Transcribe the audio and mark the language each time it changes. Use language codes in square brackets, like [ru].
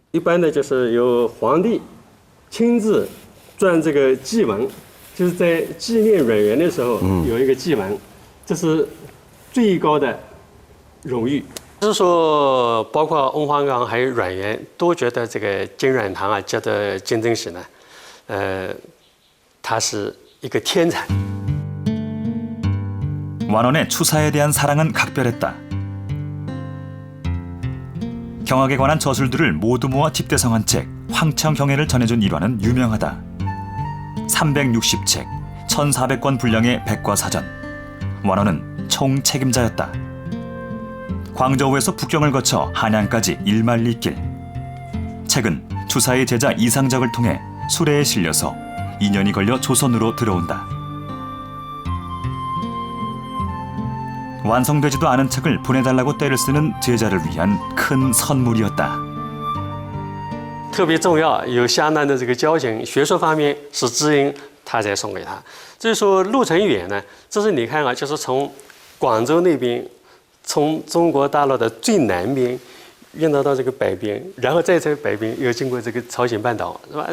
[zh] 一般的就是由皇帝亲自撰这个祭文，就是在纪念阮元的时候有一个祭文，这是最高的荣誉。就是说，包括翁黄冈还有阮元都觉得这个金阮堂啊，觉得金正喜呢，他是一个天才。 [ko] 완원의 추사에 대한 사랑은 각별했다. 경학에 관한 저술들을 모두 모아 집대성한 책 황청경애를 전해준 일화는 유명하다. 360책, 1400권 분량의 백과사전. 완원은 총책임자였다. 광저우에서 북경을 거쳐 한양까지 1만리 길. 책은 추사의 제자 이상적을 통해 수레에 실려서 2년이 걸려 조선으로 들어온다. 완성되지도 않은 책을 보내달라고 떼를 쓰는 제자를 위한 큰 선물이었다. [zh] 特别重要，有相当的这个交情，学术方面是知音，他才送给他。至于说路程远呢，这是你看啊，就是从广州那边，从中国大陆的最南边运到这个北边，然后再在北边又经过这个朝鲜半岛，是吧？